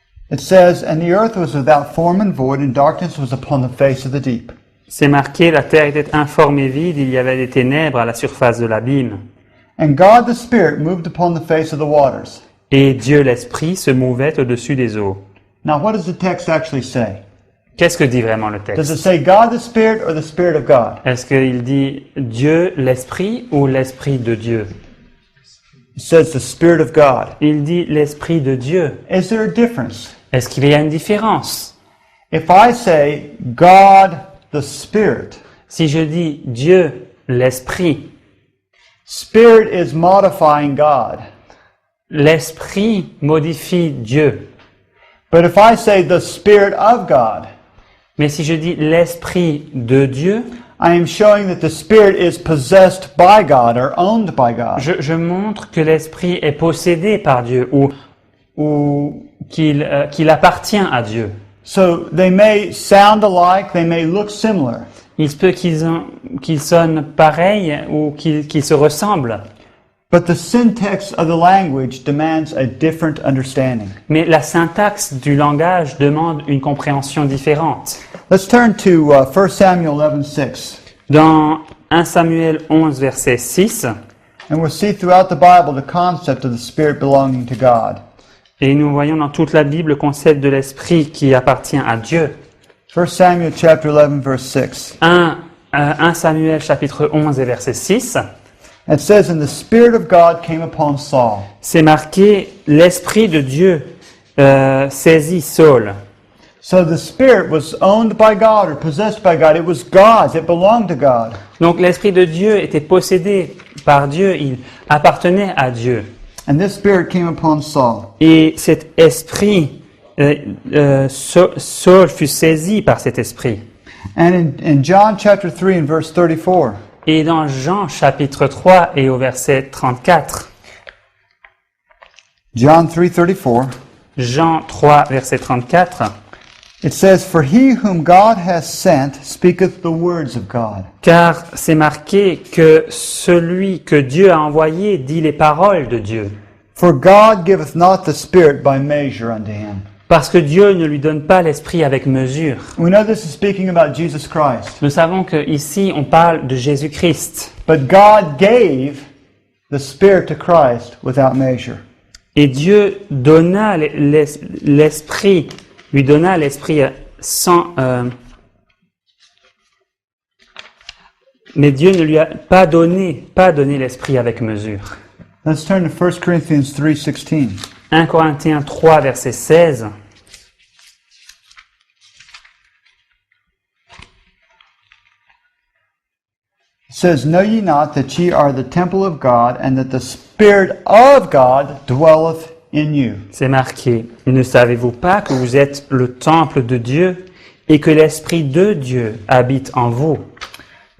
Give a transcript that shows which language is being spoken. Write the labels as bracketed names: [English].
[English] It says, And the earth was without form and void, and darkness was upon the face of the deep. [French] c'est marqué, la terre était informe et vide, il y avait des ténèbres à la surface de l'abîme. [English] And God the Spirit moved upon the face of the waters. [French] Et Dieu l'Esprit se mouvait au-dessus des eaux. [English] Now, what does the text actually say? [French] Qu'est-ce que dit vraiment le [English] Does [French] texte? [English] it say God the Spirit or the Spirit of God? [French] Est-ce qu'il dit Dieu l'Esprit ou l'Esprit de Dieu? [English] It says the Spirit of God. [French] Il dit l'Esprit de Dieu. [English] Is there a difference? [French] Est-ce qu'il y a une différence? [English] If I say God the Spirit, [French] Si je dis Dieu, l'Esprit, [English] spirit is modifying God. [French] l'Esprit modifie Dieu. [English] But if I say the Spirit of God, [French] Mais si je dis l'Esprit de Dieu, [English] I am showing that the Spirit is possessed by God or owned by God. [French] je montre que l'Esprit est possédé par Dieu ou qu'il appartient à Dieu. [English] So they may sound alike, they may look similar, [French] Il se peut qu'ils sonnent pareils ou qu'ils se ressemblent. [English] but the syntax of the language demands a different understanding. [French] Mais la syntaxe du langage demande une compréhension différente. [English] Let's turn to 1 Samuel 11:6, [French] Dans 1 Samuel 11, verset 6, [English] and we'll see throughout the Bible the concept of the Spirit belonging to God. [French] et nous voyons dans toute la Bible le concept de l'Esprit qui appartient à Dieu. [English] 1 Samuel chapter 11, verse 6. [French] 1 Samuel chapitre 11 et verset 6, [English] It says, "And the Spirit of God came upon Saul." [French] c'est marqué « L'Esprit de Dieu saisit Saul ». [English] So the Spirit was owned by God or possessed by God. It was God's. It belonged to God. [French] Donc l'Esprit de Dieu était possédé par Dieu, il appartenait à Dieu. [English] And this Spirit came upon Saul. [French] Et cet esprit, Saul fut saisi par cet esprit. [English] And in John chapter 3 and verse 34, [French] Et dans Jean chapitre 3 et au verset 34, [English] John 3:34, [French] Jean 3 verset 34, [English] it says, "For he whom God has sent speaketh the words of God." [French] car c'est marqué que celui que Dieu a envoyé dit les paroles de Dieu. [English] For God giveth not the Spirit by measure unto him. [French] Parce que Dieu ne lui donne pas l'esprit avec mesure. [English] We know this is speaking about Jesus Christ. [French] Nous savons que ici on parle de Jésus-Christ. [English] But God gave the Spirit to Christ without measure. [French] Et Dieu donna l'esprit, lui donna l'esprit sans... mais Dieu ne lui a pas donné l'esprit avec mesure. [English] Let's turn to 1 Corinthians 3:16. [French] 1 Corinthiens 3, verset 16. [English] It says, "Know ye not that ye are the temple of God, and that the Spirit of God dwelleth in you?" [French] C'est marqué, « Ne savez-vous pas que vous êtes le temple de Dieu et que l'Esprit de Dieu habite en vous ?»